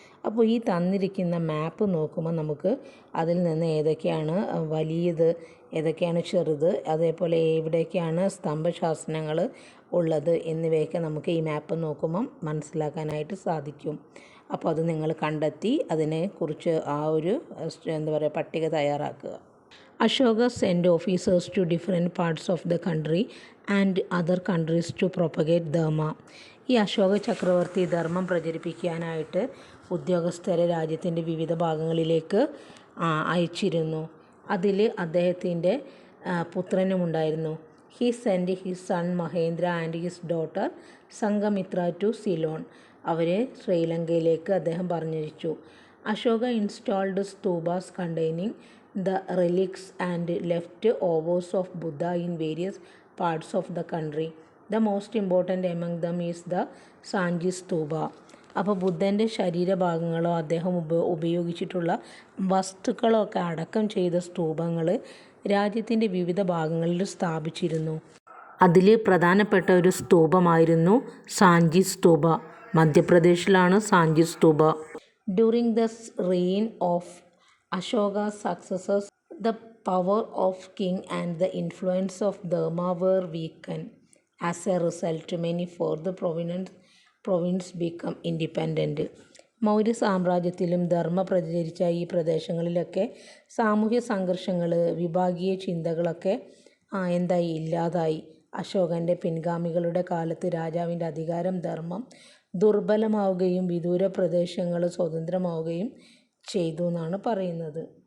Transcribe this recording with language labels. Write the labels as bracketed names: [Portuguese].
[Malayalam] അപ്പോൾ ഈ തന്നിരിക്കുന്ന മാപ്പ് നോക്കുമ്പോൾ നമുക്ക് അതിൽ നിന്ന് ഏതൊക്കെയാണ് വലിയത്, ഏതൊക്കെയാണ് ചെറുത്, അതേപോലെ എവിടെയൊക്കെയാണ് സ്തംഭശാസനങ്ങൾ ഉള്ളത് എന്നിവയൊക്കെ നമുക്ക് ഈ മാപ്പ് നോക്കുമ്പം മനസ്സിലാക്കാനായിട്ട് സാധിക്കും. അപ്പോൾ അത് നിങ്ങൾ കണ്ടെത്തി അതിനെക്കുറിച്ച് ആ ഒരു പട്ടിക തയ്യാറാക്കുക. [English] Ashoka sent officers to different parts of the country and other countries to propagate Dharma. [Malayalam] ഈ അശോക ചക്രവർത്തി ധർമ്മം പ്രചരിപ്പിക്കാനായിട്ട് ഉദ്യോഗസ്ഥരെ രാജ്യത്തിൻ്റെ വിവിധ ഭാഗങ്ങളിലേക്ക് അയച്ചിരുന്നു. അതിൽ അദ്ദേഹത്തിൻ്റെ പുത്രനുമുണ്ടായിരുന്നു. [English] He send his son Mahendra and his daughter Sanghamitra to Ceylon. [Malayalam] അവരെ ശ്രീലങ്കയിലേക്ക് അദ്ദേഹം പറഞ്ഞയച്ചു. [English] Ashoka installed stupas containing the relics and left overs of Buddha in various parts of the country. The most important among them is the Sanji Stupa. [Malayalam] അപ്പോൾ ബുദ്ധൻ്റെ ശരീരഭാഗങ്ങളോ അദ്ദേഹം ഉപയോഗിച്ചിട്ടുള്ള വസ്തുക്കളോ ഒക്കെ അടക്കം ചെയ്ത സ്തൂപങ്ങൾ രാജ്യത്തിൻ്റെ വിവിധ ഭാഗങ്ങളിൽ സ്ഥാപിച്ചിരുന്നു. അതിൽ പ്രധാനപ്പെട്ട ഒരു സ്തൂപമായിരുന്നു Sanchi stupa. മധ്യപ്രദേശിലാണ് Sanchi stupa. [English] During the reign of Ashoka's successors, the power of king and the influence of Dharma were weakened. As a result, many further provinces become independent. [Malayalam] Maurya സാമ്രാജ്യത്തിലും ധർമ്മ പ്രചരിച്ച ഈ പ്രദേശങ്ങളിലൊക്കെ സാമൂഹ്യ സംഘർഷങ്ങൾ, വിഭാഗീയ ചിന്തകളൊക്കെ ഇല്ലാതായി. അശോകൻ്റെ പിൻഗാമികളുടെ കാലത്ത് രാജാവിൻ്റെ അധികാരം, ധർമ്മം ദുർബലമാവുകയും വിദൂര പ്രദേശങ്ങൾ സ്വതന്ത്രമാവുകയും ചെയ്തു എന്നാണ് പറയുന്നത്.